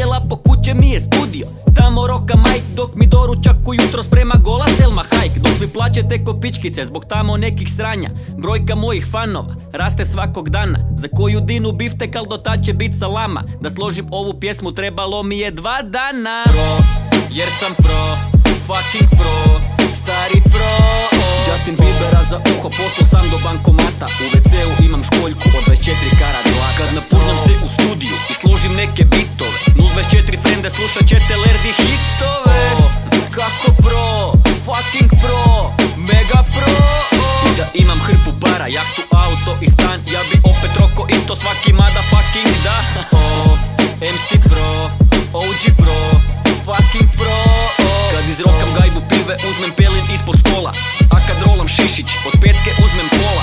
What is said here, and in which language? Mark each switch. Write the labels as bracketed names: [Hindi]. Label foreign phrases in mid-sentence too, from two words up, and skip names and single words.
[Croatian] Lapo kuće mi je studio, tamo roka Mike. Dok mi doručak ujutro sprema gola Selma Hayek. Dok vi plaćete ko pičkice zbog tamo nekih sranja. Brojka mojih fanova raste svakog dana. Za koju dinu biftek, al do tad će bit salama. Da složim ovu pjesmu trebalo mi je 2 dana. Pro, jer sam pro, [English] fucking pro, [Croatian] stari pro. Justin Biebera za uho poslao sam do bankomata. U WC-u imam školjku od 24 karat zlata. Kad napurnam se u studiju i složim neke bitove, 024 frende slušat ćete lerdi hitove. Kako pro, [English] fucking pro, [Croatian] mega pro. I da imam hrpu para, jahtu, auto i stan, ja bi opet roko isto svaki motherfucking dan. [English] MC Pro, OG Pro, fucking pro. [Croatian] Kad izrokam gajbu pive uzmem pelin ispod stola, a kad rolam šišić od petke uzmem pola.